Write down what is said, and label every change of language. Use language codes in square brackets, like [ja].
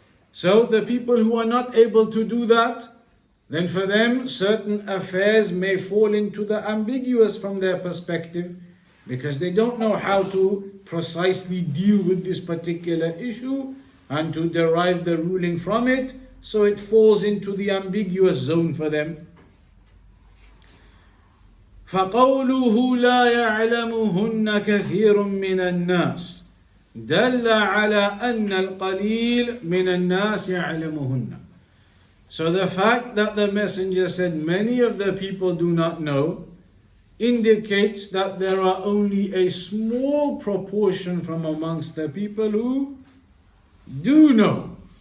[en] So the people who are not able to do that, then for them certain affairs may fall into the ambiguous from their perspective, because they don't know how to precisely deal with this particular issue and to derive the ruling from it. So it falls into the ambiguous zone for them. [ar] فقوله لا يعلمهن كثير من الناس دل على أن القليل من الناس يعلمهن. [en] So the fact that the messenger said many of the people do not know indicates that there are only a small proportion from amongst the people who do know.